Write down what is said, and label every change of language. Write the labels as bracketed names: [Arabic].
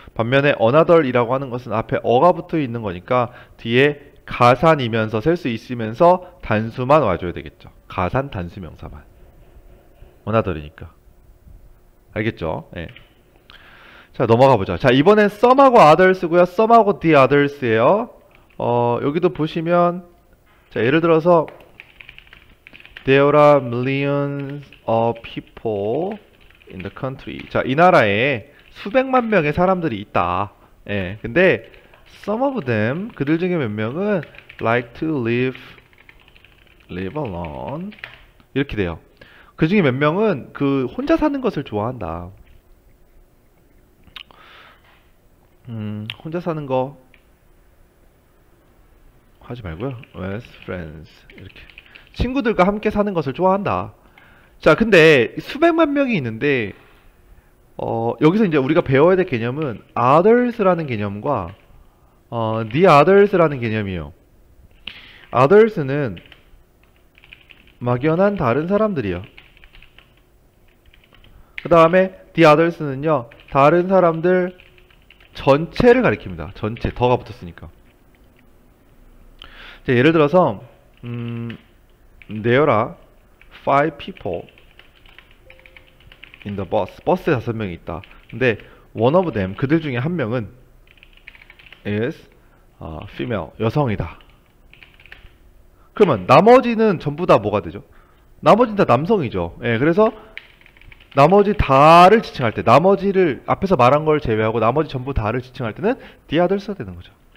[Korean] 반면에 another이라고 하는 것은 앞에 어가 붙어 있는 거니까 뒤에 가산이면서 셀 수 있으면서 단수만 와줘야 되겠죠. 가산 단수 명사만. another이니까. 알겠죠? 예. 자, 넘어가 보죠. 자, 이번엔 some하고 others고요. some하고 the others예요. 여기도 보시면 자, 예를 들어서 [English] There are millions of people in the country. [Korean] 자, 이 나라에 수백만 명의 사람들이 있다. 예. [English] 근데 some of them, [Korean] 그들 중에 몇 명은 [English] like to live alone. [Korean] 이렇게 돼요. 그 중에 몇 명은 그 혼자 사는 것을 좋아한다. 혼자 사는 거 하지 말고요. with friends 이렇게. 친구들과 함께 사는 것을 좋아한다. 자, 근데 수백만 명이 있는데 여기서 이제 우리가 배워야 될 개념은 others라는 개념과 the others라는 개념이에요. others는 막연한 다른 사람들이요. 그 다음에 the others는요, 다른 사람들 전체를 가리킵니다. 전체, 더가 붙었으니까. 자, 예를 들어서 [English] There are 5 people in the bus. [Korean] 버스에 5명이 있다. 근데 [English] one of them, [Korean] 그들 중에 한 명은 [English] is female, [Korean] 여성이다. 그러면 나머지는 전부 다 뭐가 되죠? 나머지는 다 남성이죠. 예, 그래서 나머지 다를 지칭할 때, 나머지를 앞에서 말한 걸 제외하고 나머지 전부 다를 지칭할 때는 the others가 되는 거죠.